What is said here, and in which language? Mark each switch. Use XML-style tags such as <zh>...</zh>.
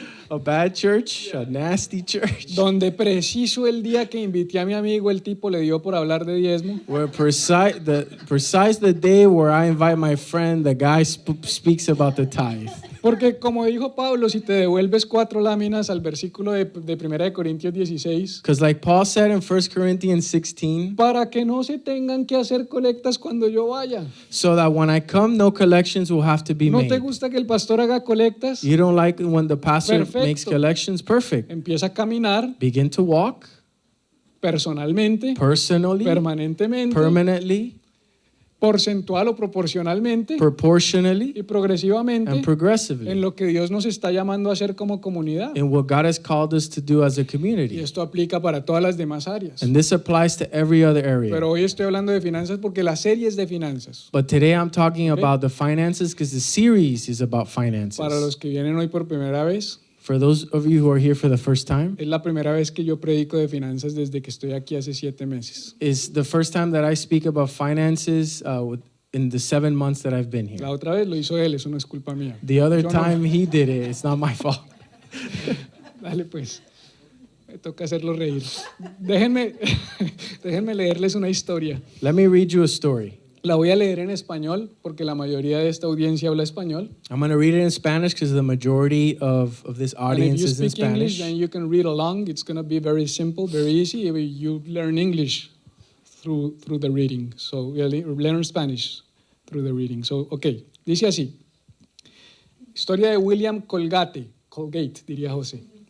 <en>a bad church, a nasty church.</en> <es>Donde preciso el día que invité a mi amigo, el tipo le dio por hablar de diezmo.</es> <en>Where precise the day where I invite my friend, the guy speaks about the tithe.</en> <es>Porque como dijo Pablo, si te devuelves 4 láminas al versículo de 1 Corintios 16,</es> <en>Because like Paul said in 1 Corinthians 16,</en> <es>para que no se tengan que hacer colectas cuando yo vaya.</es> <en>so that when I come, no collections will have to be</en> <es>¿No te</es> <en>made.</en> <es>gusta que el pastor haga colectas?</es> <en>You don't like it when the pastor</en> <es>Perfecto.</es> <en>makes collections? Perfect.</en> <es>Empieza a caminar</es> <en>Begin to walk</en> <es>personalmente,</es> <en>personally,</en> <es>permanentemente,</es> <en>permanently,</en> <es>porcentual o proporcionalmente</es> <en>proportionally,</en> <es>y progresivamente</es> <en>and progressively</en> <es>en lo que Dios nos está llamando a hacer como comunidad.</es> <en>in what God has called us to do as a</en> <es>Y</es> <en>community.</en> <es>esto aplica para todas las demás áreas.</es> <en>And this applies to every other area.</en> <es>Pero hoy estoy hablando de finanzas porque la serie es de finanzas.</es> <en>But today I'm talking about the finances because the series is about</en> <es>Para</es> <en>finances.</en> <es>los que vienen hoy por primera vez,</es> <en>For those of you who are here for the first time,</en> <es>Es la primera vez que yo predico de finanzas desde que estoy aquí hace 7 meses.</es> <en>is the first time that I speak about finances in the 7 months that I've been here.</en> <es>La otra vez lo hizo él, eso no es culpa mía.</es> <en>The other</en> <es>Yo no.</es> <en>time he did it, it's not my fault.</en> <es>Dale pues, me toca hacerlo reír. Déjenme, déjenme leerles una historia.</es> <en>Let me read you a story.</en> <es>La voy a leer en español porque la mayoría de esta audiencia habla español.</es> <en>I'm going to read it in Spanish because the majority of this And if audience you is in speak English, Spanish. then you can read along. It's going to be very simple, very easy. You learn English through the reading. So you learn Spanish through the reading. So, okay,</en> <es>dice así. Historia de William Colgate, diría José.</es>